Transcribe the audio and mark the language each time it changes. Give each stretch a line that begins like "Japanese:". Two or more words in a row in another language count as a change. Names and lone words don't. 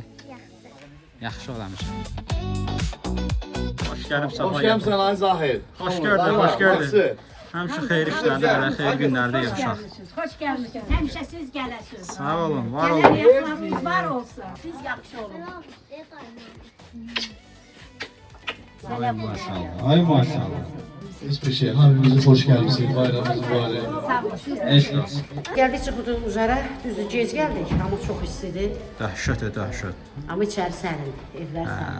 Azerbaijani: Yaxşı olamışam. Hoş gəlib, sabah Hoş gəlmişsən ay Zahir. Hoş gördük, hoş gördük. Həmişə xeyir işlərdə, belə xeyir günlərdə yığışaq. Hoş gəlmisiniz. Həmişə siz gələsiniz. Sağ olun, var Gələr olun. yaxlarınız var olsun. Siz yaxşı olun. Ay maşallah. Ay maşallah. Hiçbir şey.
Turkish: Hamimizi hoş gelmişsiniz. Bayramımız mübarek.
Azerbaijani: Sağ olun. Siz Eşk olsun. Gəldik çıxdıq üzərə, düzdür, gec gəldik, amma çox istidir. Dəhşət, dəhşət. Amma içəri sərindir, evlər sərin.